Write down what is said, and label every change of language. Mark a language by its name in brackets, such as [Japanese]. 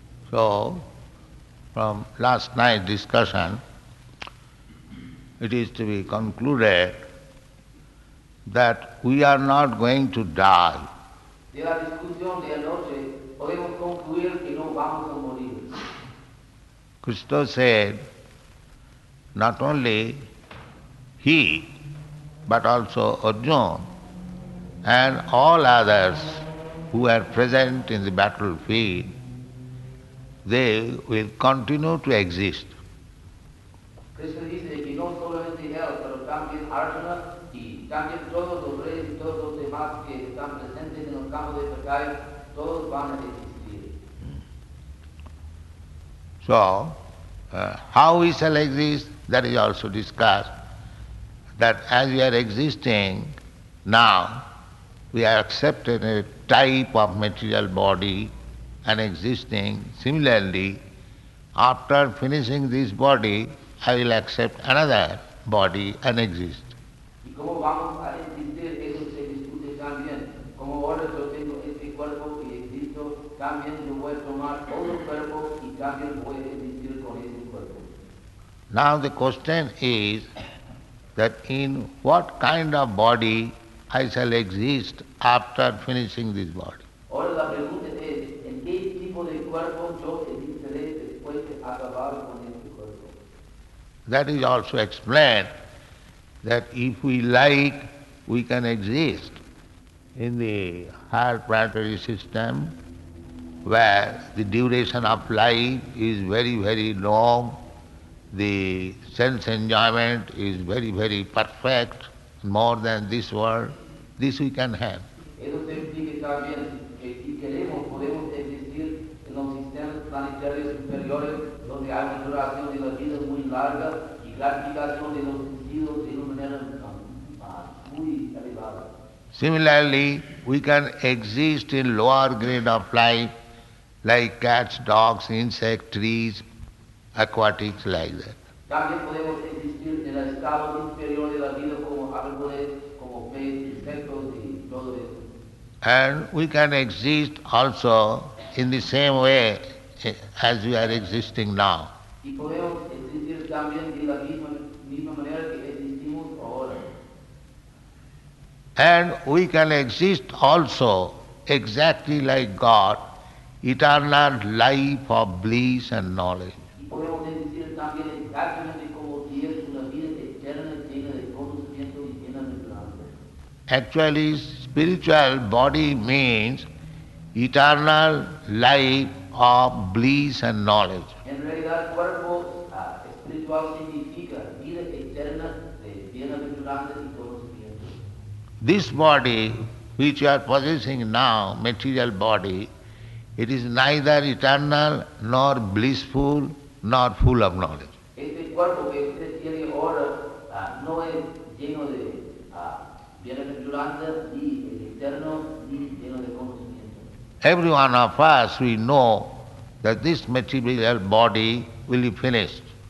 [English] So, from last night's discussion, it is to be concluded that we are not going to die. [Spanish] De la discusión de anoche podemos concluir que no vamos a morir. [English] Krishna said, not only he, but also Arjuna and all others who are present in the battlefield, they will continue to exist. [Spanish] Krishna dice que no solamente él, pero también Arjuna y también todos los reyes y todos los demás que están presentes en el campo de batalla, todos van a existir. [English] So, how we shall exist, that is also discussed. That as we are existing now, we are accepted a type of material body and existing. Similarly, after finishing this body, I will accept another body and exist. [Spanish] ¿Y cómo vamos a existir? Eso se discute también. Como ahora yo tengo este cuerpo y existo, también yo voy a tomar otro cuerpo y también voy a existir con ese cuerpo. [English] Now the question is that in what kind of body I shall exist after finishing this body. [Spanish] Ahora la pregunta es, ¿en qué tipo de cuerpo yo existiré después de acabar con este cuerpo? [English] That is also explained that if we like, we can exist in the higher planetary system where the duration of life is very, very long, the sense enjoyment is very, very perfect, more than this world. This we can have. [Spanish] Eso se implica también que si queremos podemos existir en los sistemas planetarios superiores donde hay una duración de la vida muy larga y gratificación de los sentidos de una manera muy elevada. [English] Similarly, we can exist in lower grade of life like cats, dogs, insects, trees, aquatics, like that. [Spanish] También podemos existir en el estado inferior de la vida como árboles, como peces, insectos y todo eso. [English] And we can exist also in the same way as we are existing now. [Spanish] Y podemos existir también de la misma manera que existimos ahora. [English] And we can exist also exactly like God, eternal life of bliss and knowledge. [Spanish] Y podemos existir también exactamente como Dios, una vida eterna llena de conocimiento y llena de esperanza. [English] Actually, spiritual body means eternal life of bliss and knowledge. [Spanish] En realidad, cuerpo espiritual significa vida eterna de bienaventuranza y conocimiento. [English] This body which you are possessing now, material body, it is neither eternal nor blissful nor full of knowledge. [Spanish] Este cuerpo que usted tiene ahora no es lleno de bienaventuranza, ni es eterno, ni lleno de conocimiento. [English] Every one of us, we know that this material body will be finished.